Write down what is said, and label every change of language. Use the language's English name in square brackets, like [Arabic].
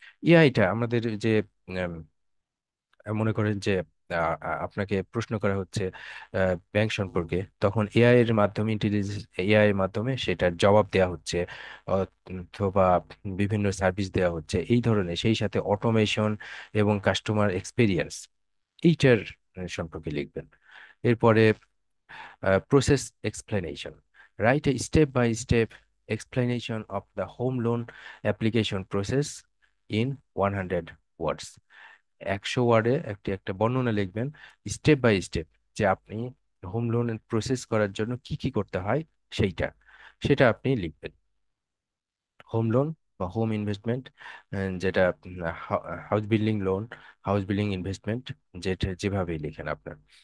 [Bangla] এআইটা আমাদের যে মনে করেন যে আপনাকে প্রশ্ন করা হচ্ছে ব্যাংক সম্পর্কে, তখন এআই এর মাধ্যমে, এআই এর মাধ্যমে সেটার জবাব দেওয়া হচ্ছে, অথবা বিভিন্ন সার্ভিস দেওয়া হচ্ছে এই ধরনের, সেই সাথে অটোমেশন এবং কাস্টমার এক্সপিরিয়েন্স, এইটার সম্পর্কে লিখবেন। এরপরে process explanation. [English] Write a step by step explanation of the home loan application process in 100 words। [Bangla] 100 ওয়ার্ডে একটি একটা বর্ণনা লিখবেন, স্টেপ বাই স্টেপ, যে আপনি হোম লোন প্রসেস করার জন্য কি কি করতে হয় সেইটা, সেটা আপনি লিখবেন। হোম লোন বা হোম ইনভেস্টমেন্ট, যেটা house building loan, house building investment, যেটা যেভাবেই লিখেন আপনার।